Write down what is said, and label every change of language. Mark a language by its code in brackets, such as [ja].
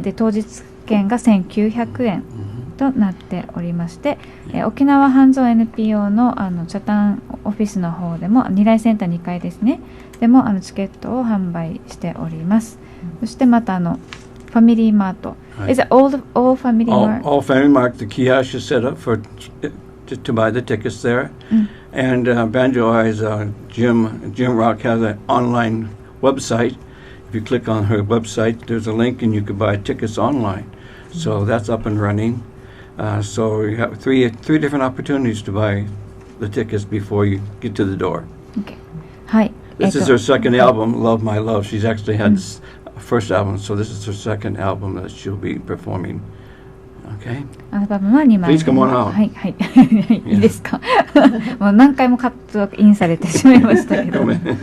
[ja] で当日券が1900円となっておりまして、沖縄半蔵 NPO の北谷オフィスの方でも二来センター2階ですね。でもチケットを販売しております。そしてまたファミリーマート。 [en] Is it all family mart? All family mart. The kiosk is set up to buy the tickets there. And Banjo Eyes Jim Rock has an online website. If you click on her website, there's a link and you can buy tickets online. So that's up and running. So you have three different opportunities to buy the tickets before you get to the door. Okay. [ja] はい。 [en] This is her second album, Love My Love. She's actually had first album, so this is her second album that she'll be performing. Okay. [ja] アルバムは2枚。 [en] Please come on out. [ja] はいはい。いいですか。もう何回もカットインされてしまいましたけど。はい。